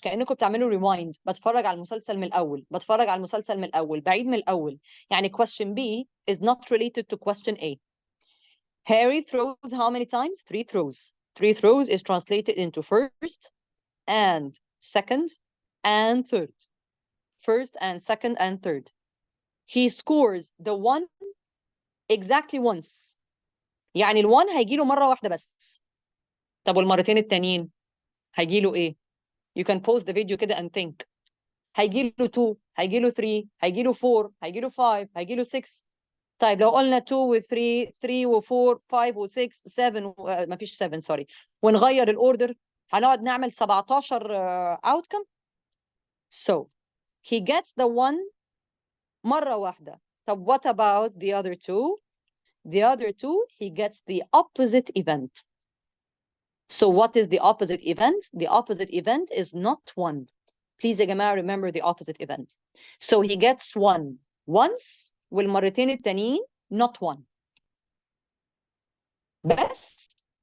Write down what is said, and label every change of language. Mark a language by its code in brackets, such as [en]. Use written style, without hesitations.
[ar] كأنكم بتعملوا rewind. بتفرج على المسلسل من الأول، بعيد من الأول. [en] يعني question B is not related to question A. Harry throws how many times? 3 throws. 3 throws is translated into first and second and third. First and second and third. He scores the 1 exactly once. [ar] يعني ال1 هيجيله مرة واحدة بس. طب والمرتين التانيين هيجيله ايه؟ [en] You can pause the video [ar] كده and think. هيجيله 2، هيجيله 3، هيجيله 4، هيجيله 5، هيجيله 6. طيب لو قلنا 2 و 3 3 و 4 5 و 6 7 مفيش 7 سوري، ونغير الاوردر هنقعد نعمل 17 outcome. [en] So he gets the 1 [ar] مرة واحدة. [en] طب what about the other 2? The other 2 he gets the opposite event. So what is the opposite event? The opposite event is not 1. Please يا جماعة remember the opposite event. So he gets 1 once [ar] والمرتين التانيين [en] not 1. بس